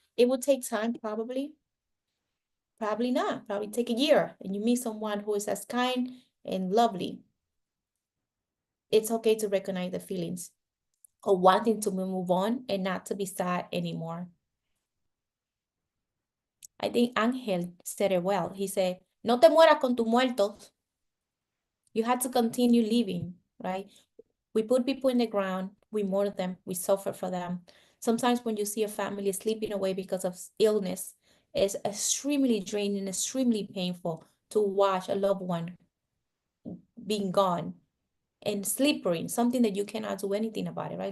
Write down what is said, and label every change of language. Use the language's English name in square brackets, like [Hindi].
[English] It will take time, probably not, probably take a year, and you meet someone who is as kind and lovely. It's okay to recognize the feelings of wanting to move on and not to be sad anymore. I think Angel said it well. He said, [Spanish] no te mueras con tus muertos. [English] You had to continue living, right? We put people in the ground, we mourn them, we suffer for them. Sometimes when you see a family sleeping away because of illness, it's extremely draining, extremely painful to watch a loved one being gone and sleeping, something that you cannot do anything about it, right?